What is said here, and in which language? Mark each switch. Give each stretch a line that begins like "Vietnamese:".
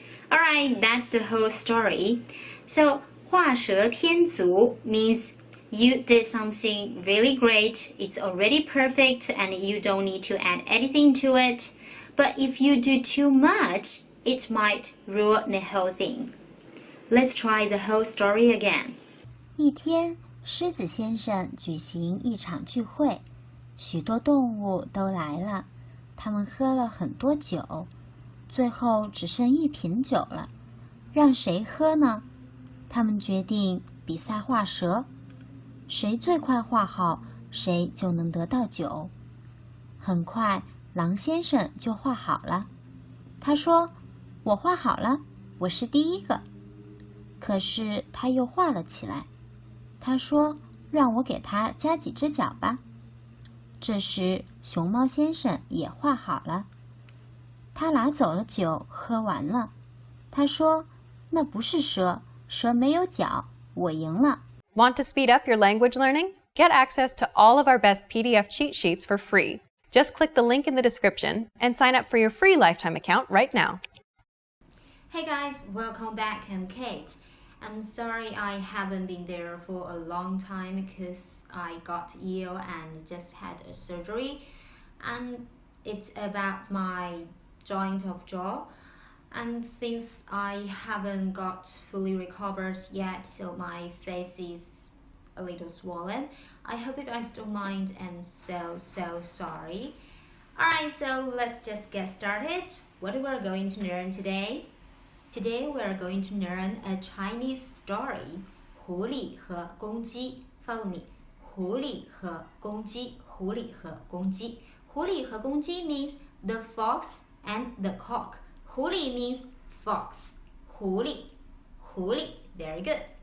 English: Alright, that's the whole story. So, 画蛇添足 means you did something really great, it's already perfect, and you don't need to add anything to it. But if you do too much, it might ruin the whole thing. Let's try the whole story again.
Chinese: 一天，狮子先生举行一场聚会，许多动物都来了，他们喝了很多酒，最后只剩1瓶酒了，让谁喝呢？他们决定比赛画蛇。谁最快画好，谁就能得到酒。很快，狼先生就画好了。他说：“我画好了，我是第一个。” 可是他又画了起来。他说：“让我给他加几只脚吧。” 这时，熊猫先生也画好了。他拿走了酒，喝完了。他说：“那不是蛇，蛇没有脚，我赢了。”
English: Want to speed up your language learning? Get access to all of our best PDF cheat sheets for free. Just click the link in the description and sign up for your free lifetime account right now. Hey guys, welcome back. I'm Kate. I'm sorry I haven't been there for a long time because I got ill and just had a surgery. And it's about my joint of jaw. And since I haven't got fully recovered yet, so my face is a little swollen. I hope you guys don't mind. I'm so sorry. Alright, so let's just get started. What we're going to learn today? Today we're going to learn a Chinese story. 狐狸和公鸡 Follow me.
Chinese: 狐狸和公鸡狐狸和公鸡狐狸和公鸡
English: means the fox and the cock. 狐狸 means fox. 狐狸 Very good.